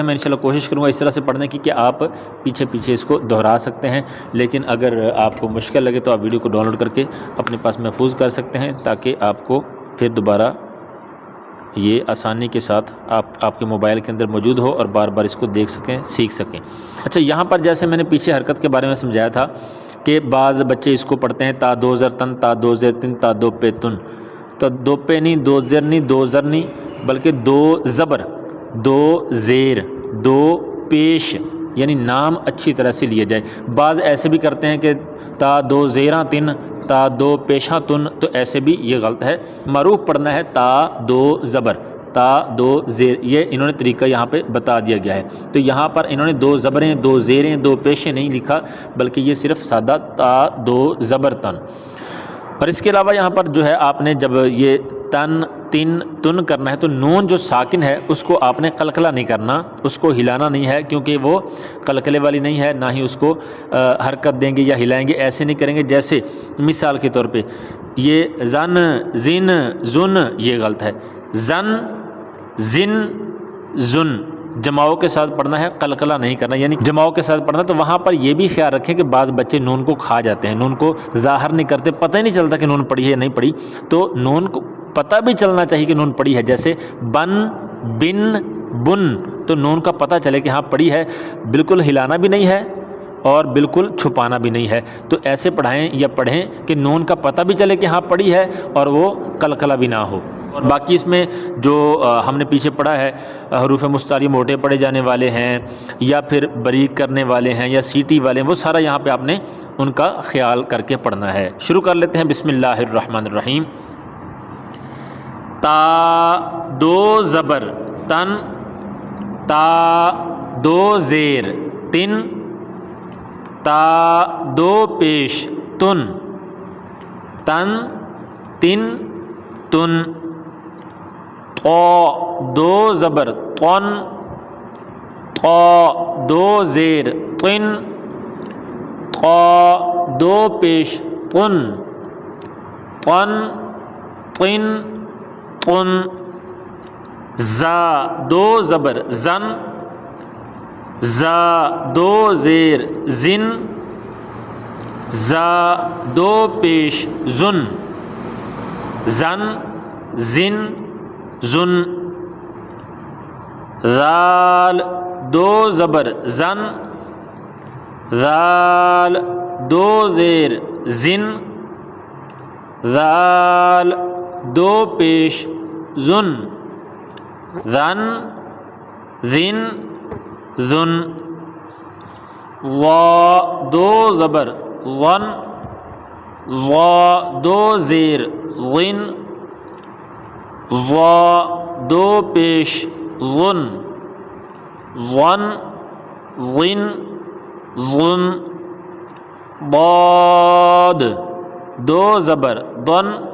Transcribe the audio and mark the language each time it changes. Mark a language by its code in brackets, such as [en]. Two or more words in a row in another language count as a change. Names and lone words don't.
[ur] میں انشاءاللہ کوشش کروں گا اس طرح سے پڑھنے کی کہ آپ پیچھے اس کو دہرا سکتے ہیں، لیکن اگر آپ کو مشکل لگے تو آپ ویڈیو کو ڈاؤن لوڈ کر کے اپنے پاس محفوظ کر سکتے ہیں تاکہ آپ کو پھر دوبارہ یہ آسانی کے ساتھ آپ کے موبائل کے اندر موجود ہو اور بار بار اس کو دیکھ سکیں، سیکھ سکیں۔ اچھا، یہاں پر جیسے میں نے پیچھے حرکت کے بارے میں سمجھایا تھا کہ بعض بچے اس کو پڑھتے ہیں تا دو زر تن، تا دو زر تن، تا دو پے تن، تو دو پے نہیں، دو زر نہیں، دو زر نہیں، بلکہ دو زبر دو زیر دو پیش، یعنی نام اچھی طرح سے لیا جائے۔ بعض ایسے بھی کرتے ہیں کہ تا دو زیراں تن، تا دو پیشاں تن، تو ایسے بھی یہ غلط ہے، معروف پڑھنا ہے تا دو زبر تا دو زیر، یہ انہوں نے طریقہ یہاں پہ بتا دیا گیا ہے۔ تو یہاں پر انہوں نے دو زبریں دو زیریں دو پیشیں نہیں لکھا، بلکہ یہ صرف سادہ تا دو زبر تن۔ اور اس کے علاوہ یہاں پر جو ہے آپ نے جب یہ تن تن تن کرنا ہے تو نون جو ساکن ہے اس کو آپ نے قلقلہ نہیں کرنا، اس کو ہلانا نہیں ہے، کیونکہ وہ قلقلے والی نہیں ہے، نہ ہی اس کو حرکت دیں گے یا ہلائیں گے، ایسے نہیں کریں گے۔ جیسے مثال کے طور پہ یہ زن زن زن، یہ غلط ہے، زن زن زن جماؤں کے ساتھ پڑھنا ہے، قلقلہ نہیں کرنا، یعنی جماؤں کے ساتھ پڑھنا۔ تو وہاں پر یہ بھی خیال رکھیں کہ بعض بچے نون کو کھا جاتے ہیں، نون کو ظاہر نہیں کرتے، پتہ ہی نہیں چلتا کہ نون پڑھی ہے یا نہیں پڑھی، تو نون کو پتہ بھی چلنا چاہیے کہ نون پڑھی ہے۔ جیسے بن بن بن، تو نون کا پتہ چلے کہ ہاں پڑھی ہے، بالکل ہلانا بھی نہیں ہے اور بالکل چھپانا بھی نہیں ہے۔ تو ایسے پڑھائیں یا پڑھیں کہ نون کا پتہ بھی چلے کہ ہاں پڑھی ہے اور وہ قلقلہ بھی نہ ہو۔ اور باقی اس میں جو ہم نے پیچھے پڑھا ہے، حروف مستعاری موٹے پڑھے جانے والے ہیں یا پھر باریک کرنے والے ہیں یا سیٹی والے ہیں، وہ سارا یہاں پہ آپ نے ان کا خیال کر کے پڑھنا ہے۔ شروع کر لیتے ہیں، [ar] بسم اللہ الرحمن الرحیم۔ [ur] تا دو زبر تن، تا دو زیر تن تا دو پیش تن تن تن تن طا دو زبر طن طا دو زیر طن طا دو پیش طن طن طن طن زا دو زبر زن زا دو زیر زن زا دو پیش زن زن زن زن ذال دو زبر زن ذال دو زیر زن ذال دو پیش زن ذن ذن ذن وا دو زبر ظن ظا دو زیر ظن ظا دو پیش ظن ظن ظن ظن ضاد دو زبر ضن